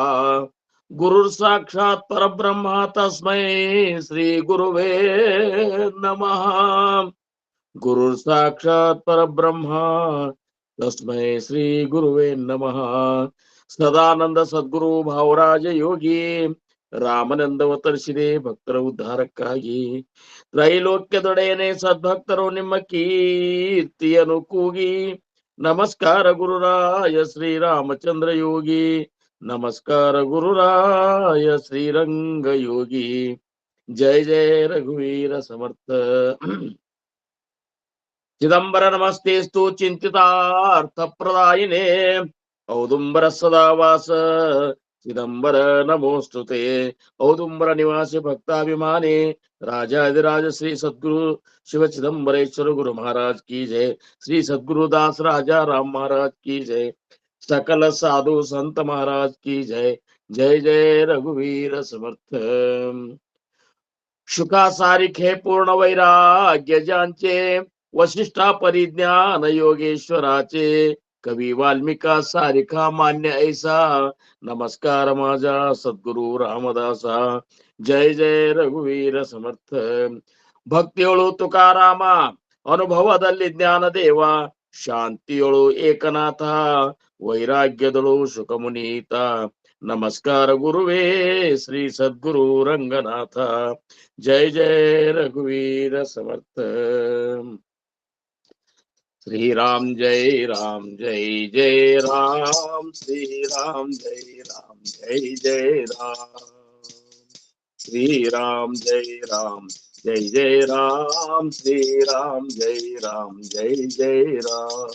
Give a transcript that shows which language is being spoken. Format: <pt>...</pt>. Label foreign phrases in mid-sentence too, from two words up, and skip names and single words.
<sa>गुरुर्साक्षात् परब्रह्म तस्मै श्री गुरुवे नमः. गुरुर्साक्षात् परब्रह्म तस्मै श्री गुरुवे नमः.</sa> <kn>सदानंद सद्गुरु भावराज योगी ರಾಮನಂದವತರಿಸಿದೆ ಭಕ್ತರ ಉದ್ಧಾರಕ್ಕಾಗಿ. ತ್ರೈಲೋಕ್ಯದೊಡೆಯನೆ ಸದ್ಭಕ್ತರು ನಿಮ್ಮ ಕೀರ್ತಿಯನ್ನು ಕೂಗಿ. ನಮಸ್ಕಾರ ಗುರುರಾಯ ಶ್ರೀರಾಮಚಂದ್ರ ಯೋಗಿ. ನಮಸ್ಕಾರ ಗುರುರಾಯ ಶ್ರೀರಂಗ ಯೋಗಿ.</kn> <mr>ಜಯ ಜಯ ರಘುವೀರ ಸಮರ್ಥ.</mr> <sa>ಚಿದಂಬರ ನಮಸ್ತೆಸ್ತು ಚಿಂತಿತಾರ್ಥ ಪ್ರದಾಯಿನೇ. ಔದುಂಬರ ಸದಾವಾಸ ಚಿದಂಬರ ನಮೋಸ್ತುತೆ.</sa> <hi>ಔದುಂಬರ ನಿವಾಸಿ ಭಕ್ತಾಭಿಮಾನಿ ರಾಜಾಧಿರಾಜ ಶ್ರೀ ಸದ್ಗುರು ಶಿವ ಚಿದಂಬರೇಶ್ವರ ಗುರು महाराज की जय. श्री सद्गुरुदास राजा राम महाराज की जय. सकल साधु संत महाराज की जय.</hi> <mr>जय जय रघुवीर समर्थ. शुका सारिखे पूर्ण वैराग्य ज्यांचे. वशिष्ठा परिज्ञान योगेश्वराचे. कवी वाल्मिका सारिखा मान्य ऐसा. नमस्कार माझा सद्गुरु रामदासा. जय जय रघुवीर समर्थ.</mr> <kn>ಭಕ್ತಿಯೊಳು ತುಕಾರಾಮ ಅನುಭವದಲ್ಲಿ ಜ್ಞಾನದೇವ. ಶಾಂತಿಯೊಳು ಏಕನಾಥ ವೈರಾಗ್ಯದೊಳು ಶುಕಮುನೀತ. ನಮಸ್ಕಾರ ಗುರುವೇ ಶ್ರೀ ಸದ್ಗುರು ರಂಗನಾಥ.</kn> <mr>ಜಯ ಜಯ ರಘುವೀರ ಸಮರ್ಥ.</mr> <hi>श्री राम जय राम जय जय राम. श्री राम जय जय राम. श्री राम जय जय राम. श्री राम जय जय राम.</hi>